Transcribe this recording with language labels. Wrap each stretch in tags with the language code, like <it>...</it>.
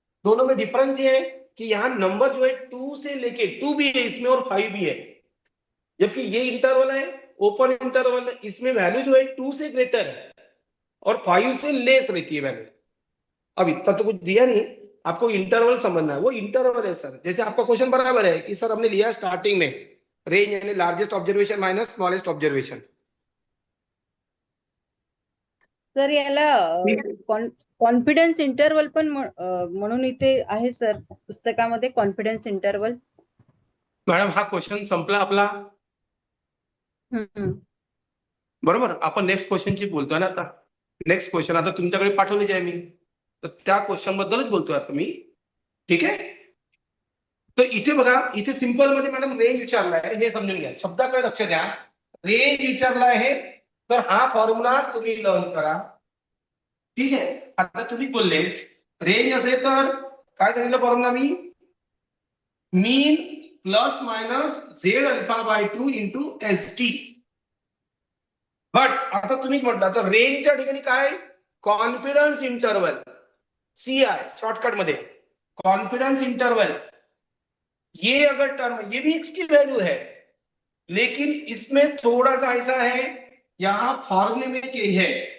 <hi>दोनों में डिफरेंस ये है कि यहाँ नंबर जो है 2 से लेके 2 भी है इसमें और 5 भी है, जबकि ये इंटरवल है ओपन इंटरवल, इसमें वैल्यू जो है 2 से ग्रेटर है और 5 से लेस रहती है वैल्यू। अब इतना तो कुछ दिया नहीं, आपको इंटरवल समझना है, वो इंटरवल है सर। जैसे आपका क्वेश्चन बराबर है कि सर हमने लिया स्टार्टिंग में रेंज यानी largest observation minus smallest observation.</hi> <mr>Sir याला कॉन्फिडन्स इंटरवल पण म्हणून इथे आहे सर पुस्तकामध्ये कॉन्फिडन्स इंटरवल. मॅडम हा क्वेश्चन संपला आपला, बरोबर. आपण नेक्स्ट क्वेश्चनची बोलतोय ना आता. नेक्स्ट क्वेश्चन आता तुमच्याकडे पाठवले आहे मी, तर त्या क्वेश्चन बद्दलच बोलतोय आता मी, ठीक आहे. तर इथे बघा, इथे सिंपल मध्ये मॅडम रेंज विचारलाय हे समजून घ्या, शब्दाकडे लक्ष द्या. रेंज विचारला आहे तर हा फॉर्म्युला तुम्ही लर्न करा, ठीक आहे. आता तुम्ही बोलले रेंज असेल तर काय सांगितलं formula मी, mean plus minus Z alpha by 2 into S T. But आता तुम्ही म्हटलं तर रेंजच्या ठिकाणी काय, कॉन्फिडन्स इंटरवल, सीआय शॉर्टकट मध्ये कॉन्फिडेंस इंटरवल,</mr> <hi>ये अगर टर्म, ये भी एक्स की वैल्यू है, लेकिन इसमें थोड़ा सा ऐसा है यहां फॉर्मूले में चेंज है.</hi>